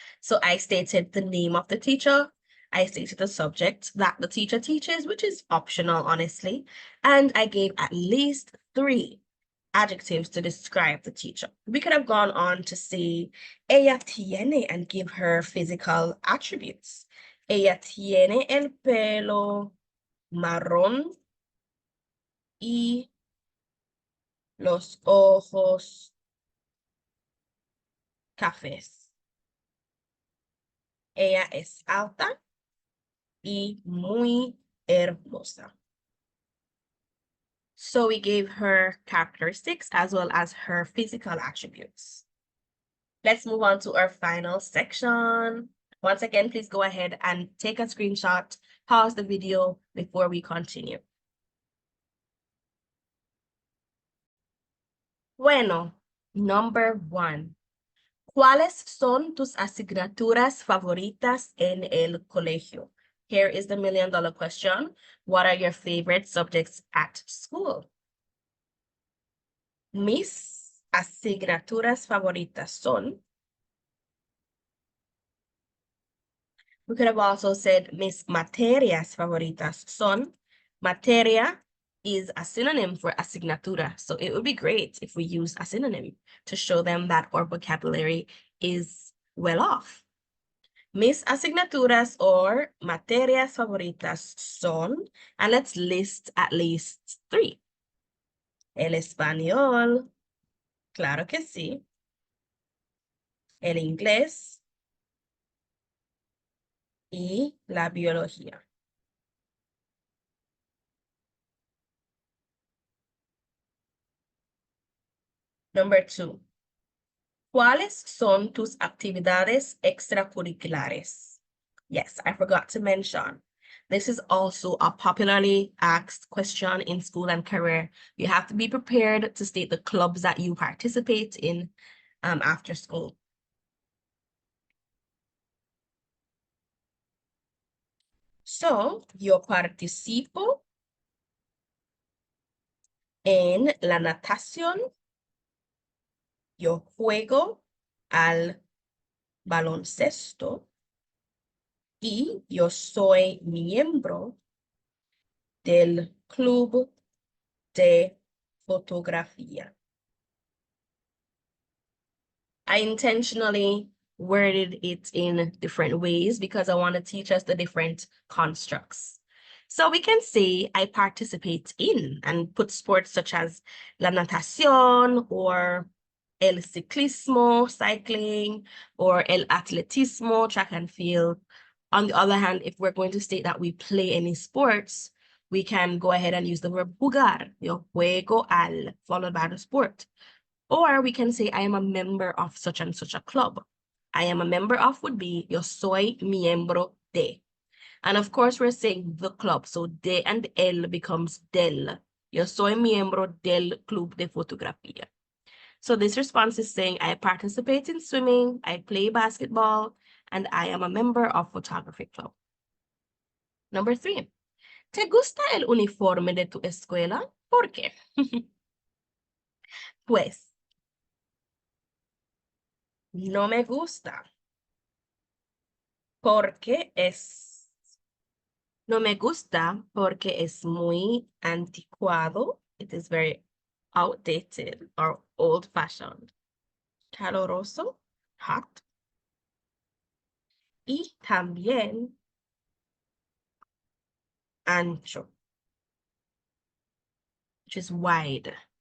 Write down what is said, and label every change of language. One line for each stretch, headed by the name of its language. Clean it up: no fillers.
English: So I stated the name of the teacher. I stated the subject that the teacher teaches, which is optional, honestly. And I gave at least 3 adjectives to describe the teacher. We could have gone on to say,
Spanish: ella tiene,
English: and give her physical attributes.
Spanish: Ella tiene el pelo marrón y los ojos cafés. Ella es alta y muy hermosa.
English: So we gave her characteristics as well as her physical attributes. Let's move on to our final section. Once again, please go ahead and take a screenshot, pause the video before we continue. Bueno, number 1.
Spanish: ¿Cuáles son tus asignaturas favoritas en el colegio?
English: Here is the $1,000,000 question. What are your favorite subjects at school?
Spanish: Mis asignaturas favoritas son.
English: We could have also said
Spanish: mis materias favoritas son.
English: Materia is a synonym for asignatura, so it would be great if we use a synonym to show them that our vocabulary is well off.
Spanish: Mis asignaturas
English: or
Spanish: materias favoritas son,
English: and let's list at least 3.
Spanish: El español, claro que sí. El inglés y la biología.
English: Number 2.
Spanish: ¿Cuáles son tus actividades extracurriculares?
English: Yes, I forgot to mention. This is also a popularly asked question in school and career. You have to be prepared to state the clubs that you participate in after school.
Spanish: So, yo participo en la natación. Yo juego al baloncesto y yo soy miembro del club de fotografía.
English: I intentionally worded it in different ways because I want to teach us the different constructs. So we can say I participate in and put sports such as la natación or el ciclismo, cycling, or el atletismo, track and field. On the other hand, if we're going to state that we play any sports, we can go ahead and use the verb jugar,
Spanish: yo juego al,
English: followed by the sport. Or we can say I am a member of such and such a club. I am a member of would be
Spanish: yo soy miembro de.
English: And of course, we're saying the club. So de and el becomes del.
Spanish: Yo soy miembro del club de fotografía.
English: So this response is saying I participate in swimming, I play basketball, and I am a member of photography club. Number 3.
Spanish: ¿Te gusta el uniforme de tu escuela? ¿Por qué? Pues, no me gusta. Porque es. No me gusta porque es muy anticuado.
English: It is very outdated or old-fashioned.
Spanish: Caloroso, hot. Y también ancho,
English: which is wide.